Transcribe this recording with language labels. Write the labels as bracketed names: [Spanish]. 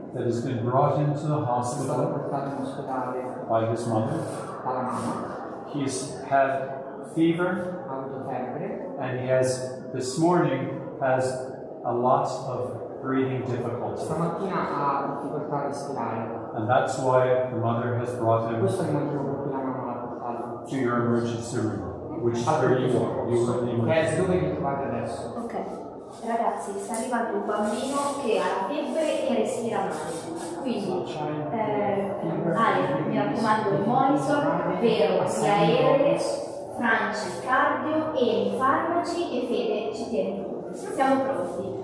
[English] that has been brought into the [Italian] È stato [English] hospital [Italian] portato in ospedale [English] by his mother. [Italian] dalla mamma. [English] He's had fever, [Italian] Ha avuto febbre. [English] and this morning has a lot of breathing difficulty. [Italian] Stamattina ha difficoltà a respirare. [English] And that's why the mother has brought him [Italian] Questo è il motivo per cui la mamma l'ha portato. [English] to your emergency room, which is where you are. You were in the emergency [Italian] Dove vi trovate adesso? Ok, ragazzi, sta arrivando un bambino che ha la febbre e respira male. Quindi, Ale, mi raccomando, il monitor, vero, gli aerei, Franci, cardio, e farmaci e Fede ci tiene tutti. Siamo pronti.